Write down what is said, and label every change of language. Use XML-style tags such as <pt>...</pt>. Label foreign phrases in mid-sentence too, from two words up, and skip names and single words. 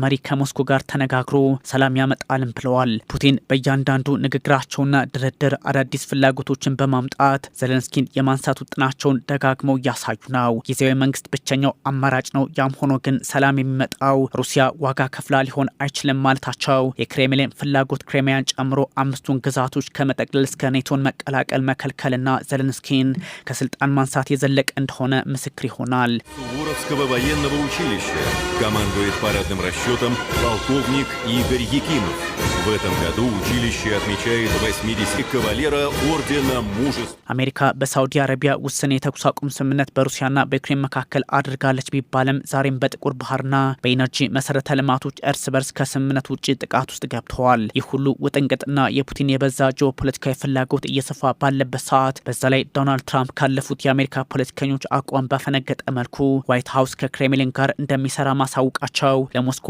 <am>መሪ ከሞስኮ ጋር ተነጋግሮ ሰላም ያመጣልም ብለዋል። ፑቲን በእያንዳንዱ ንግግራቸውና ድርድር አዳዲስ ፍላጎቶችን በማምጣት ዘለንስኪን የማንሳት ውጥናቸውን ደጋግመው እያሳዩ ነው። ጊዜያዊ መንግስት ብቸኛው አማራጭ ነው። ያም ሆኖ ግን ሰላም የሚመጣው ሩሲያ ዋጋ ከፍላ ሊሆን አይችልም ማለታቸው የክሬምሊን ፍላጎት ክሬሚያን ጨምሮ 5ቱን ግዛቶች ከመጠቅለል እስከ ኔቶን መቀላቀል መከልከልና ዘለንስኪን ከስልጣን ማንሳት የዘለቀ እንደሆነ ምስክር ይሆናል።</am> <ru>Суворовского военного училища командует парадным расчетом полковник Игорь Якимов. В этом году училище отмечает 80 кавалера ордена мужества.</ru> <am>አሜሪካ በሳውዲ አረቢያ ውስን የተኩስ አቁም ስምምነት በሩሲያና በዩክሬን መካከል አድርጋለች ቢባልም ዛሬም በጥቁር ባህርና በኢነርጂ መሰረተ ልማቶች እርስ በርስ ከስምምነት ውጭ ጥቃት ውስጥ ገብተዋል። ይህ ሁሉ ውጥንቅጥና የፑቲን የበዛ ጂኦፖለቲካዊ ፍላጎት እየሰፋ ባለበት ሰዓት በዛ ላይ ዶናልድ ትራምፕ ካለፉት የአሜሪካ ፖለቲከኞች አቋም ባፈነገጠ መልኩ ዋይት ሀውስ ከክሬምሊን ጋር እንደሚሰራ ማሳወቃቸው ለሞስኮ</am>